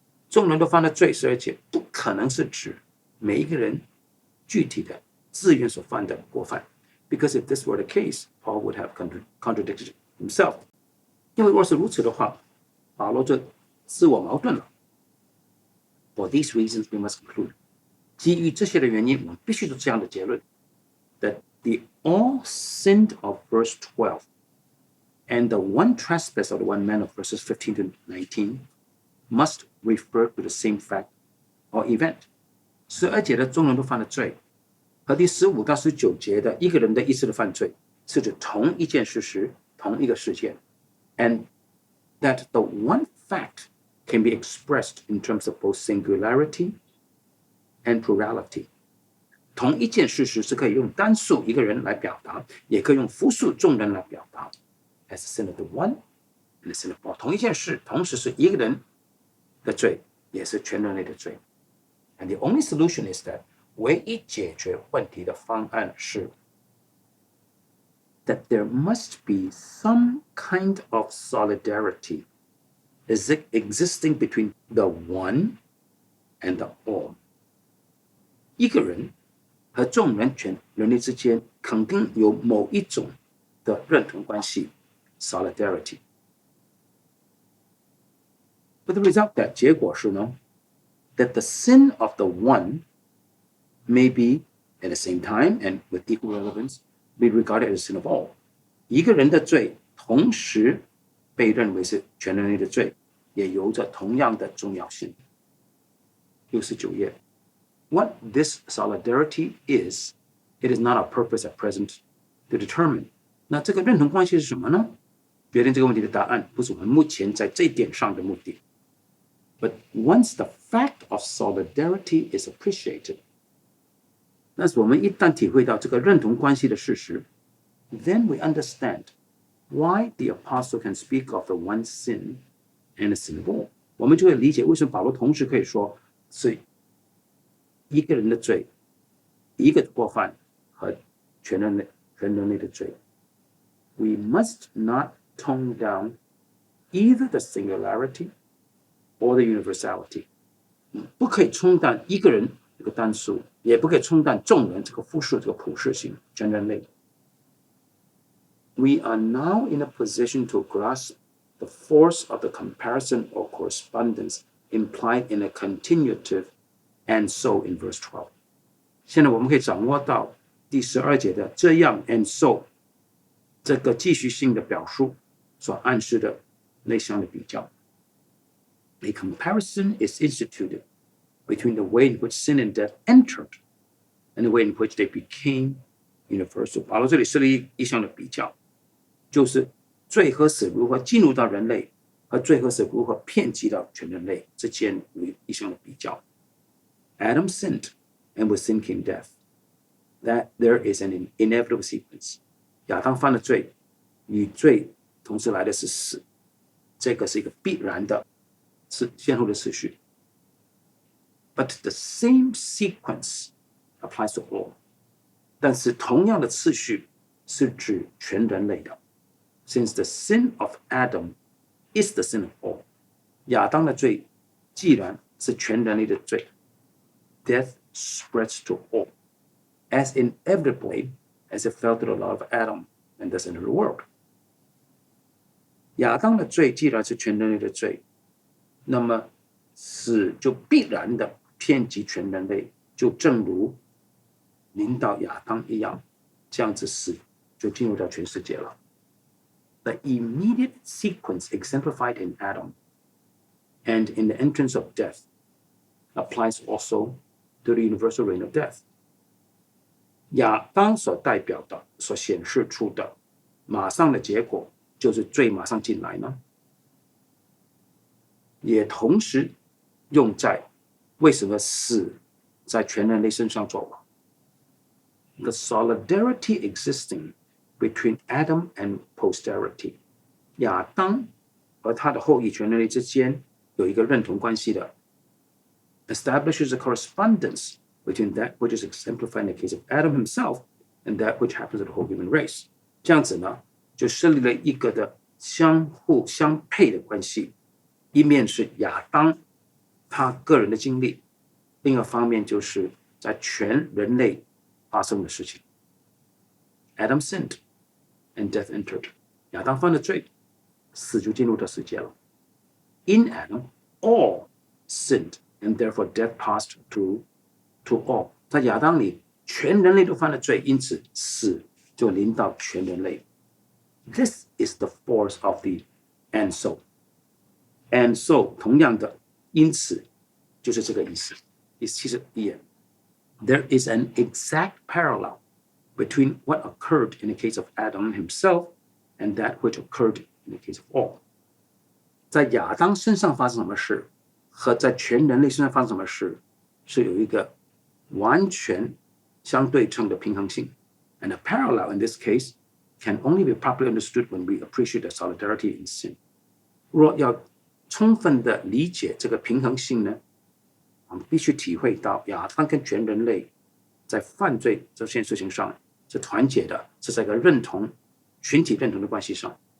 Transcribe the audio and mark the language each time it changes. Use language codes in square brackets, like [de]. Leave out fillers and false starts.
[zh] 众人都犯了罪，12节不可能是指每一个人具体的自愿所犯的过犯。 [en] Because if this were the case, Paul would have contradicted himself。 [zh] 因为若是如此的话，保罗就自我矛盾了。 [en] For these reasons, we must conclude。 [zh] 基于这些的原因，我们必须做这样的结论 [en] ：that the all sinned of verse 12 and the one trespass of the one man of verses 15 to 19 must refer to the same fact or event。 [zh] 12节的众人都犯了罪，和第15到19节的一个人的一次的犯罪，是指同一件事实、同一个事件。 [en] And that the one fact can be expressed in terms of both singularity and plurality。 [zh] 同一件事实是可以用单数一个人来表达，也可以用复数众人来表达。 [en] As the sin of the one and the sin of all。 [zh] 同一件事，同时是一个人的罪，也是全人类的罪。 [en] And the only solution is that [zh] 唯一解决问题的方案是 [en] that there must be some kind of solidarity existing between the one and the all。 [zh] 一个人和众人全人类之间肯定有某一种的认同关系 solidarity。 [en] But the result [zh] 的结果是呢 [en] that the sin of the one may be at the same time and with equal relevance be regarded as the sin of all。 [zh] 一个人的罪同时被认为是全人类的罪，也有着同样的重要性。 69页。 [en] What this solidarity is, it is not our purpose at present to determine。 [zh] 那这个认同关系是什么呢？决定这个问题的答案不是我们目前在这一点上的目的。 [en] But once the fact of solidarity is appreciated， [zh] 但是我们一旦体会到这个认同关系的事实 [en] ，then we understand why the apostle can speak of the one sin and the sin of all。 [zh] 我们就会理解为什么保罗同时可以说是一个人的罪、一个过犯和全人类的罪。 [en] We must not tone down either the singularity or the universality。 [zh] 不可以冲淡一个人这个单数，也不可以冲淡众人这个复数这个普世性全人类。 [en] We are now in a position to grasp the force of the comparison or correspondence implied in a continuative and so in verse 12。 [zh] 现在我们可以掌握到第12节的这样 [en] and so [zh] 这个继续性的表述所暗示的内向的比较。 [en] A comparison is instituted between the way in which sin and death entered and the way in which they became universal。 [zh] 保罗这里设立一项的比较，就是罪和死如何进入到人类，和罪和死如何遍及到全人类之间有一项的比较。 [en] Adam sinned, and with sin came death. That there is an inevitable sequence。 [zh] 亚当犯了罪，与罪同时来的是死，这个是一个必然的先后的次序。 [en] But the same sequence applies to all。 [zh] 但是同样的次序是指全人类的。 [en] Since the sin of Adam is the sin of all， [zh] 亚当的罪既然是全人类的罪， [en] death spreads to all as inevitably as it fell to the law of Adam and thus into the world。 [zh] 亚当的罪既然是全人类的罪，那么死就必然的遍及全人类，就正如临到亚当一样。这样子死就进入到全世界了。 [en] The immediate sequence exemplified in Adam and in the entrance of death applies also to the universal reign of death. [zh] 亚当所代表的、所显示出的马上的结果，就是罪马上进来呢，也同时用在为什么死在全人类身上做王。 [en] The solidarity existing between Adam and posterity， [zh] 亚当和他的后裔全人类之间有一个认同关系的 [en] establishes a correspondence between that which is exemplified in the case of Adam himself and that which happens to the whole human race。 [zh] 这样子呢，就设立了一个的相互相配的关系，一面是亚当他个人的经历，另一个方面就是在全人类发生的事情。 [en] Adam sinned and death entered， [zh] 亚当犯了罪，死就进入到世界了。 [en] In Adam, all sinned, and therefore death passed to all。 [zh] 在亚当里，全人类都犯了罪，因此死就临到全人类。 [en] This is the force of the and so。 And so [zh] 同样的，因此就是这个意思。第71页 [en] There is an exact parallel between what occurred in the case of Adam himself and that which occurred in the case of all。 [zh] 在亚当身上发生什么事，和在全人类身上发生什么事，是有一个完全相对称的平衡性。 [en] And a parallel in this case can only be properly understood when we appreciate the solidarity in sin。 [zh] 若要充分的理解这个平衡性呢，我们必须体会到亚当跟全人类在犯罪这件事情上是团结的，是在一个认同、群体认同的关系上。